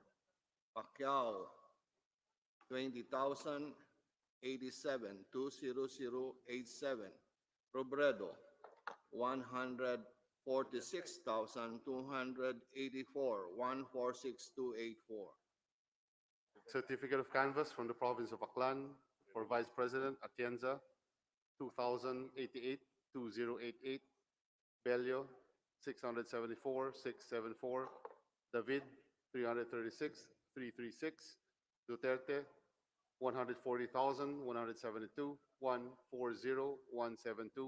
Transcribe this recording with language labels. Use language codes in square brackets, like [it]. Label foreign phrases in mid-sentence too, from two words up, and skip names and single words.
[en] Pacquiao, 20,087, 20087. Robredo, 146,284, 146,284. Certificate of canvass from the province of Aklan for Vice President Atienza, 2,088, 2088. Bello, 674, 674. David, 336, 336. Duterte, 140,172, 140, 172.